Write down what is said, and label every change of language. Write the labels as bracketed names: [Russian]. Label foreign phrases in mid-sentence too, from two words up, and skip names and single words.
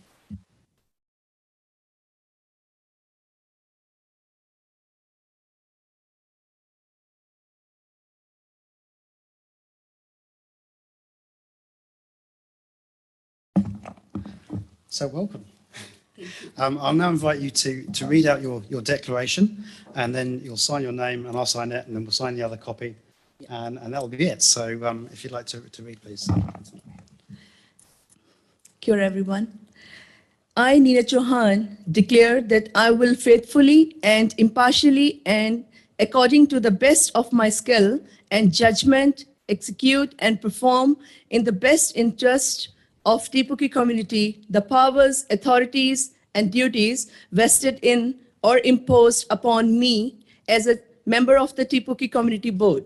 [English] So welcome. Thank you. I'll now invite you to read out your declaration and then you'll sign your name and I'll sign it and then we'll sign the other copy and that will be it. So if you'd like to read, please. [Māori] Kia ora, [English] everyone. I, Nina Choran, declare that I will faithfully and impartially and according to the best of my skill and judgment execute and perform in the best interest of Te Puke community, the powers, authorities, and duties vested in or imposed upon me as a member of the Te Puke Community Board.